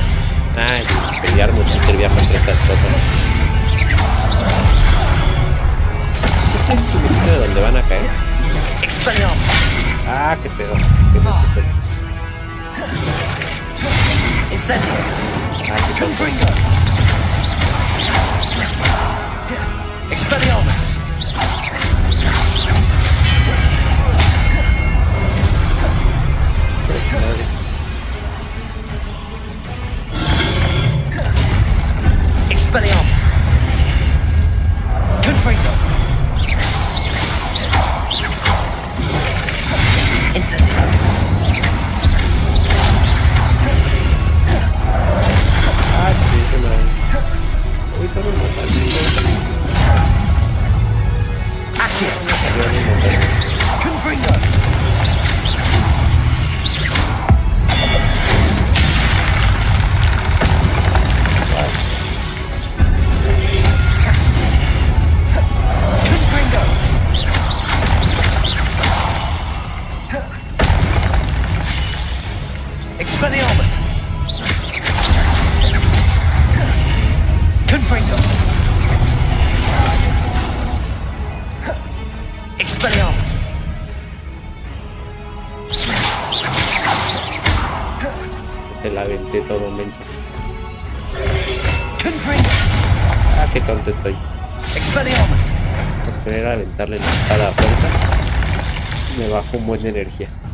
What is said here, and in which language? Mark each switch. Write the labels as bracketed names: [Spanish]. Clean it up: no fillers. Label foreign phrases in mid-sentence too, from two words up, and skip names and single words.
[Spanish] Ay, pelearnos y servía contra estas cosas. ¿Qué tal si me quito de donde van a caer? Expelliarmus. Ah, qué pedo. Qué mucho estoy. Incendio. Ah, qué tonto. Confringo. Expelliarmus. Madre. Expelliarmus. Confringo. Incendio. Ah, sí, qué madre. Uy, son un montón. Accio. Salieron un montón. Confringo. Confringo. Expelliarmus. Confringo. Expelliarmus. Se la aventé todo menso. Confringo. Ah, qué tonto estoy. Expelliarmus. Por querer aventarle la espada a fuerza, me bajó un buen de energía.